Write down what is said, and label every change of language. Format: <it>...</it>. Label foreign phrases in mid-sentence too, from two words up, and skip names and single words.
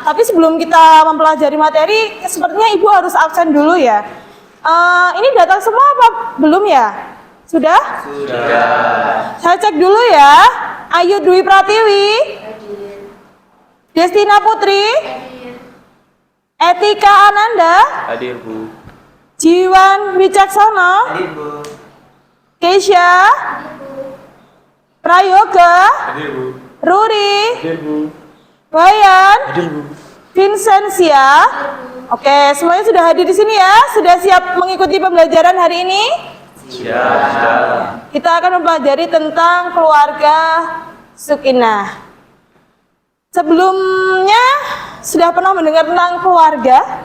<id>Tapi sebelum kita mempelajari materi, sepertinya Ibu harus absen dulu ya. Ini datang semua apa belum ya? Sudah? Sudah. Saya cek dulu ya. Ayu Dwi Pratiwi. Destina Putri. Etika Ananda. Hadir, Bu. Jiwan Wicaksono. Hadir, Bu. Keisha. Prayoga. Hadir, Bu. Ruri. Hadir, Bu. Wayan. Hadir, Bu. Vincentia. Oke, semuanya sudah hadir di sini ya. Sudah siap mengikuti pembelajaran hari ini? Siap. Kita akan mempelajari tentang keluarga Sukinah. Sebelumnya sudah pernah mendengar tentang keluarga?</id>